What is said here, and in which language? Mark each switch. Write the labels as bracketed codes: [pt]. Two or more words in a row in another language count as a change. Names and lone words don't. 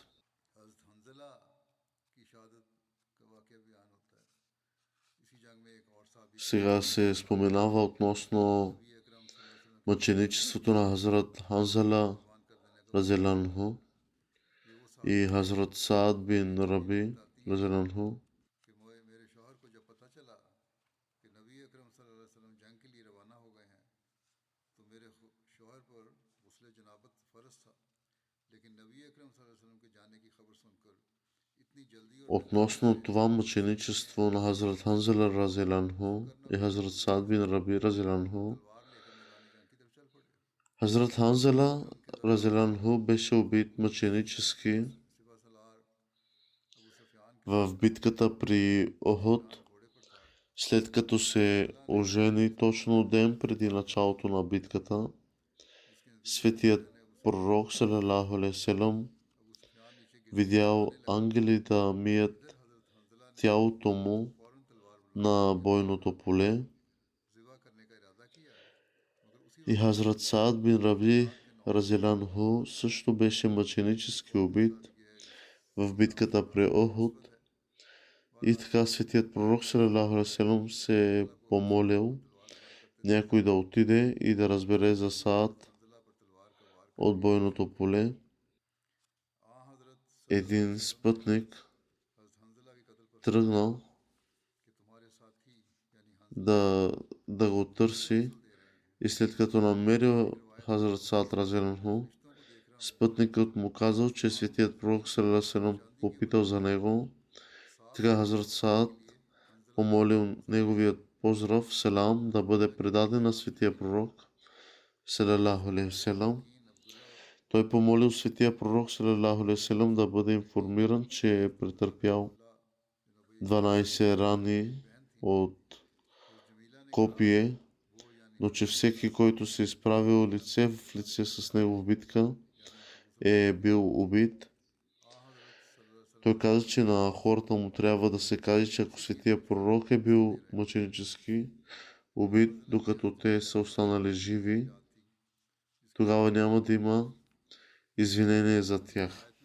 [ur] حضرت حنظلہ کی شہادت کا واقعہ بیان ہوتا ہے. اسی جنگ میں ایک اور صحابی [bg] Сега се споменава относно [ur] نبی اکرم [ar] صلى الله عليه وسلم [ur] کے [bg] мъченичеството на Хазрат Ханзала [ur] قربان کر دینے کا [bg] разелянху [ur] یہ وہ [bg] и [ur] صحابی ہے [bg] Хазрат Саад бин Раби [ur] بتاتی ہیں [bg] разелянху. [ur] کہ میرے شوہر کو جب پتا چلا کہ نبی اکرم [ar] صلى الله عليه وسلم [ur] جنگ کے لیے روانہ ہو گئے ہیں تو میرے شوہر پر غسل جنابت فرض تھا، لیکن نبی اکرم [ar] صلى الله عليه وسلم [ur] کے جانے کی خبر سن کر اتنی جلدی اور بیتابی [bg] Относно [ur] से [bg] това мъченичество на Хазрат Ханзала разелянху и Хазрат Саад бин Раби разелянху, [ur] تلوار لے کر میدان جنگ کی طرف چل پڑے. [bg] Хазрат Ханзала разелянху беше убит мъченически [ur] سپہ سالار ابو سفیان کے [bg] в битката при Охот, [ur] گھوڑے پر تھا. [bg] след като се ожени точно ден преди началото на битката. [ur] جس کے نتیجے میں [bg] Светият пророк [ar] صلى الله عليه وسلم [ur] ابو سفیان نیچے گر [bg] видял ангели да мият [ur] ادھر حضرت حنظلہ نے [bg] тялото му [ur] فوراً تلوار [bg] на бойното поле [ur] ذبح کرنے کا ارادہ کیا، مگر اسی [bg] и [ur] वक्त [bg] Хазрат Саад бин Раби разелянху също беше мъченически убит в битката при Охот. И така светият пророк [ar] صلى الله عليه وسلم [bg] се е помолил някой да отиде и да разбере за Саад [ur] حنظلہ پر تلوار کا وار کر [bg] от бойното поле. [ur] हजरत [bg] Един спътник [ur] حضرت حنظلہ کے قتل پر [bg] тръгнал [ur] کہ تمہارے ساتھی یعنی [bg] да го търси и след като намерил Хазрат Саад разелянху, [ur] فرشتوں کو دیکھ رہا ہوں [bg] спътникът му казал, че светият пророк [ar] صلى الله عليه وسلم [bg] попитал за него. Така Хазрат Саад помолил неговият поздрав, селам, да бъде предаден на светия пророк [ar] صلى الله عليه وسلم. [bg] Той помолил светия пророк [ar] صلى الله عليه وسلم [bg] да бъде информиран, че е претърпял 12 рани от копие, но че всеки, който се изправил лице в лице с него в битка, е бил убит. Той каза, че на хората му трябва да се каже, че ако светия пророк е бил мъченически убит, докато те са останали живи, тогава няма да има извинение за тях.